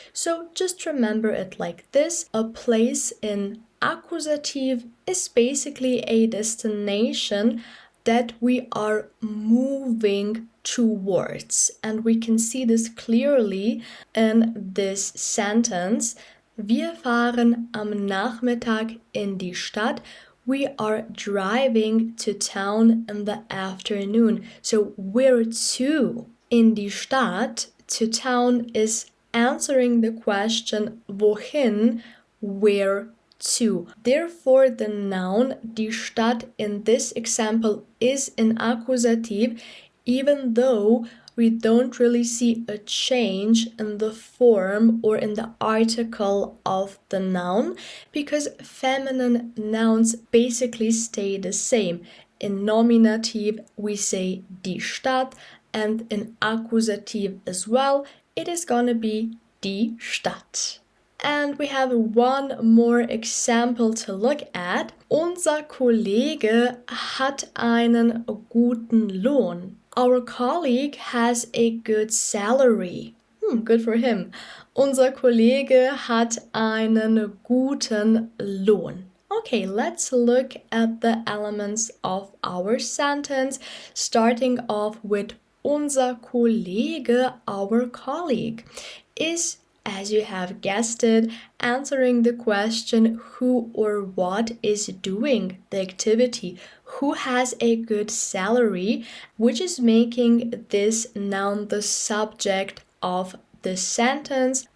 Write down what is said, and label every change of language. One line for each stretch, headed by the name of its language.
English: So just remember it like this. A place in accusative is basically a destination that we are moving towards. And we can see this clearly in this sentence.
German: Wir fahren am Nachmittag in die Stadt.
English: We are driving to town in the afternoon. So where to?
German: In die Stadt,
English: to town, is answering the question
German: wohin,
English: where to. Therefore, the noun
German: die Stadt
English: in this example is in accusative, even though we don't really see a change in the form or in the article of the noun because feminine nouns basically stay the same. In nominative, we say
German: die Stadt,
English: and in accusative as well, it is gonna be die Stadt. And we have one more example to look at.
German: Unser Kollege hat einen guten Lohn.
English: Our colleague has a good salary. Good for him.
German: Unser Kollege hat einen guten Lohn.
English: Okay, let's look at the elements of our sentence, starting off with
German: unser Kollege,
English: our colleague, is, as you have guessed it, answering the question who or what is doing the activity, who has a good salary, which is making this noun the subject of the sentence.